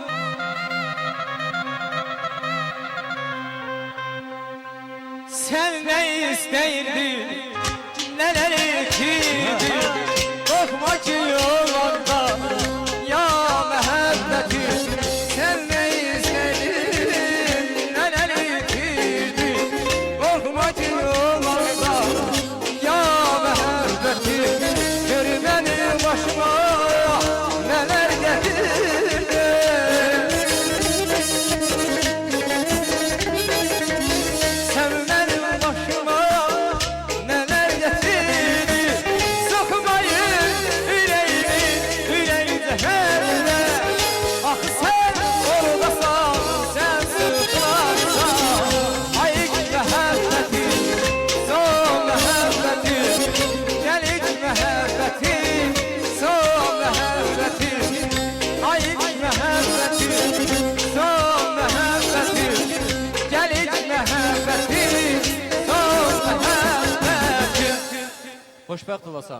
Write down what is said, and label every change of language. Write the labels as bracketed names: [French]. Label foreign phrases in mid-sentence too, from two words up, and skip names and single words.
[Turkish] Sen ne [Azerbaijani] istəyirdin, nələr etirdin Qorxma ki yolanda, ya məhəbbətim [Turkish] Sen ne [Azerbaijani] istəyirdin, nələr etirdin Qorxma ki yolanda, ya məhəbbətim Gör mənim başıma nələr gətirdin [Turkish] Sen benim başıma neler getirdin Sokmayın yüreğimi zehirle [Azerbaijani] Ah sen oradasan sen sıklarsan Ay iç məhəbbətim son məhəbbətim Gel iç məhəbbətim son məhəbbətim Ay iç məhəbbətim son məhəbbətim Gel iç məhəbbətim son məhəbbətim Xoşbəxt olasan